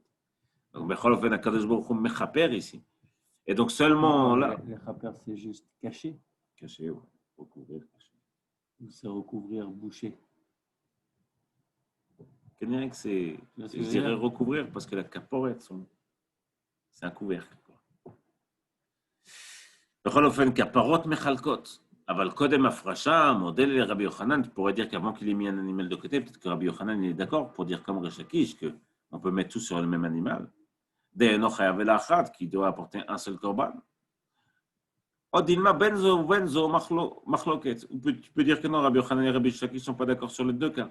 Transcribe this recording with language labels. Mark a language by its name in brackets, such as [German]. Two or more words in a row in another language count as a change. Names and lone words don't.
[French] Donc, [Hebrew] בכל אופן הקדוש ברוך הוא מכפר [French] ici. Et donc seulement là. Le mechaper, c'est juste caché. Caché, ouais. Recouvrir, caché. Ou c'est recouvrir, boucher. Je dirais recouvrir parce que la kaporette, c'est un couvercle. [Hebrew] בכל אופן, כפרות מחלקות, אבל קודם הפרשה, מודל לרבי יוחנן, [French] tu pourrais dire qu'avant qu'il ait mis un animal de côté, peut-être que Rabbi Yochanan est d'accord pour dire comme Resh Lakish qu'on peut mettre tout sur le même animal. [Hebrew] דאינו חייב אלא חטאת, [French] qui doit apporter un seul korban. [Hebrew] או דילמא בזו מחלוקת. [French] Tu peux dire que non, Rabbi Yochanan et Rabbi Lakish ne sont pas d'accord sur les deux cas.